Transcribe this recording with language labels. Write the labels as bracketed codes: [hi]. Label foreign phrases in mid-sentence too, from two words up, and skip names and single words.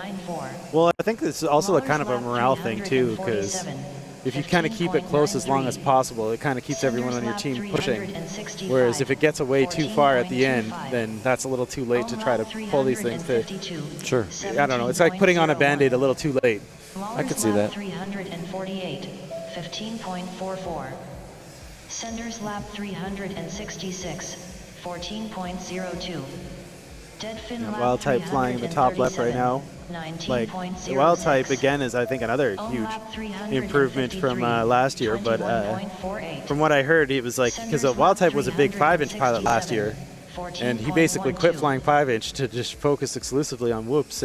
[en] Well, I think this is also a kind of a morale thing too, because if you kind of keep it close as long as possible, it kind of keeps everyone on your team pushing. Whereas if it gets away too far at the end, then that's a little too late to try to pull these things to. Sure. I don't know. It's like putting on a Band-Aid a little too late. I could see that. 348, 15.44. Senders lap 366, 14.02. Deadfin lap Wild Type flying in the top left right now. Like, the Wild Type again is, I think, another huge improvement from last year. But from what I heard, it was like, because the Wild Type was a big 5-inch pilot last year, and he basically quit flying 5-inch to just focus exclusively on whoops.